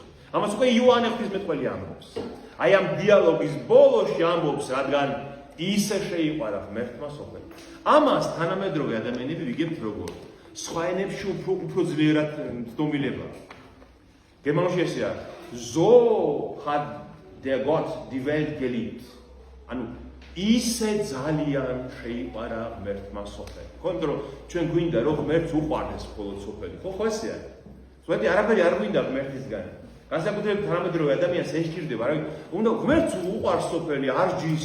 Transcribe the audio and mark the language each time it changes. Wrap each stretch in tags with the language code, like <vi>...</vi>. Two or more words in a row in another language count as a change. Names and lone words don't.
<ka>ამას უკვე იოანე ღვთისმეტყველი ამბობს. აი ამ დიალოგის ბოლოში ამბობს, რადგან ისე შეიყვარა ღმერთმა სოფელი. ამას თანამედროვე ადამიანები ვიგებთ როგორ? სხვა ენებში უფრო ძლიერად ცნობილება. გერმანულში ესეა,</ka> <de>so hat der Gott die Welt geliebt.</de> <ka>ანუ ისე ძალიან შეიყვარა ღმერთმა სოფელი. ხო, იმიტომ რომ ჩვენ გვინდა რომ ღმერთს უყვარდეს მხოლოდ სოფელი. ხო ესეა. ზოგადად არაფერი არ გვინდა ღმერთისგან. განსაკუთრებით თანამედროვე ადამიანს ეს სჭირდება, რა ვიცი, უნდა ღმერთს უყვარს სოფელი, არ ჯის.</ka>